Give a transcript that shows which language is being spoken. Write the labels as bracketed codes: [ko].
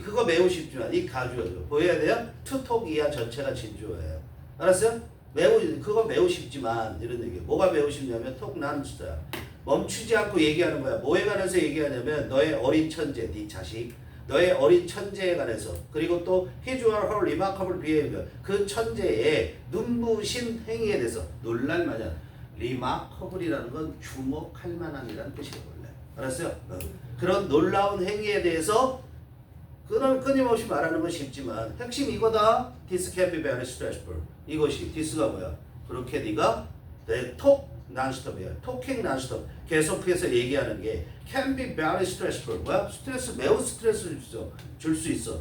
[ko] 그거 매우 쉽지만 이 가주어죠. 보여야 돼요? to talk 이하 전체가 진주어예요. 알았어요? 그거 매우 쉽지만 이런 얘기. 뭐가 매우 쉽냐면 talk non-stop. 멈추지 않고 얘기하는 거야. 뭐에 관해서 얘기하냐면 너의 어린 천재, 네 자식. 너의 어린 천재에 관해서. 그리고 또 [en] his or her remarkable behavior. [ko] 그 천재의 눈부신 행위에 대해서 놀랄만한. remarkable이라는 건 주목할 만한이라는 뜻이에요. 원래. 알았어요? 그런 놀라운 행위에 대해서 끊임없이 말하는 건 쉽지만 핵심 이거다. [en] This can be very stressful. [ko] 이것이 this가 뭐야? 그렇게 네가 talk non-stop이야. [en] talking non-stop. [ko] 계속해서 얘기하는 게 [en] can be very stressful. [ko] 뭐야? 매우 스트레스를 줄 수 있어.